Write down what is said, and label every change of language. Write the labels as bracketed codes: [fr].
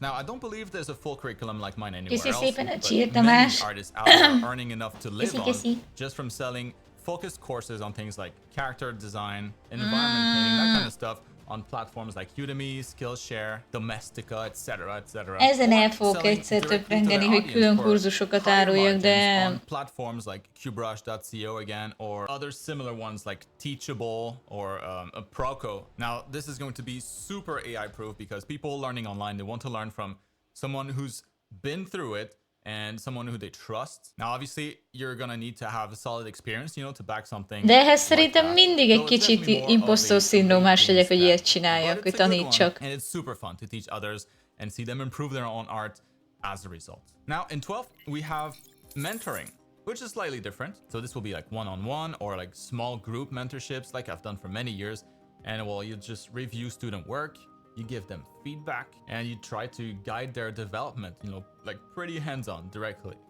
[en] Now, I don't believe there's a full curriculum like mine anywhere else, but many artists out there are earning enough to live on just from selling focused courses on things like character design, environment painting, that kind of stuff on platforms like Udemy, Skillshare, Domestika, etc., etc. [hu] Ezen el fogok egyszer töprengeni, hogy külön kurzusokat áruljak, de... [en] On platforms like qbrush.co again, or other similar ones like Teachable or Proco. Now, this is going to be super AI-proof because people learning online, they want to learn from someone who's been through it and someone who they trust. Now, obviously, you're gonna need to have a solid experience, you know, to back something. [hu] De ehhez szerintem mindig egy kicsit impostor szindrómás legyek, hogy ilyet csináljak, hogy tanítsak. [en] And it's super fun to teach others and see them improve their own art as a result. Now, in 12th, we have mentoring, which is slightly different. So this will be like one-on-one or like small group mentorships like I've done for many years. And well, you just review student work, you give them feedback, and you try to guide their development, you know, like pretty hands-on directly.